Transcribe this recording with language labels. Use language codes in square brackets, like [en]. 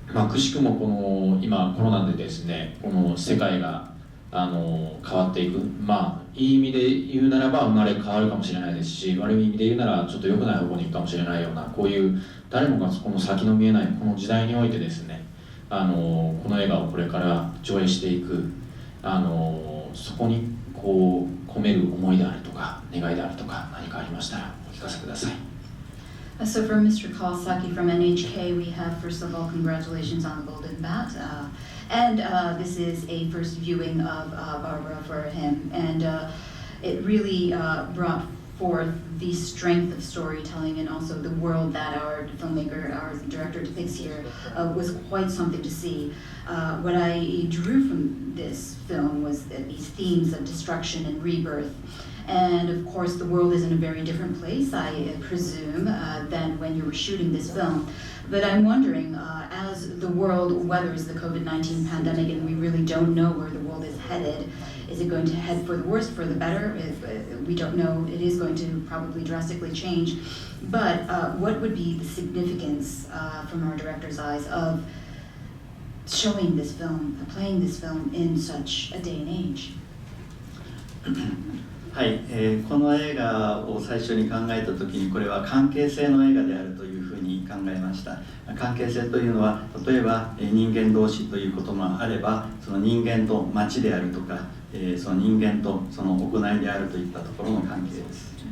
[ja] くしくも今コロナでですね、この世界が変わっていく、いい意味で言うならば生まれ変わるかもしれないですし、悪い意味で言うならちょっと良くない方向に行くかもしれないような、こういう誰もがこの先の見えないこの時代においてですね、この映画をこれから上映していく、そこにこう込める思いであるとか願いであるとか何かありましたらお聞かせください。 [en] So for Mr. Kawasaki from NHK, we have first of all congratulations on the Golden Bat. And this is a first viewing of Barbara for him, and it really brought forth the strength of storytelling and also the world that our filmmaker, our director depicts here was quite something to see. What I drew from this film was these themes of destruction and rebirth. And of course, the world is in a very different place, I presume, than when you were shooting this film. But I'm wondering, as the world weathers the COVID-19 pandemic and we really don't know where the world is headed, is it going to head for the worse, for the better? We don't know. It is going to probably drastically change. But what would be the significance from our director's eyes of showing this film, playing this film in such a day and age? [ja] はい、この映画を最初に考えた時にこれは関係性の映画であるというふうに考えました。関係性というのは例えば人間同士ということもあれば、その人間と街であるとか、その人間とその行いであるといったところの関係です。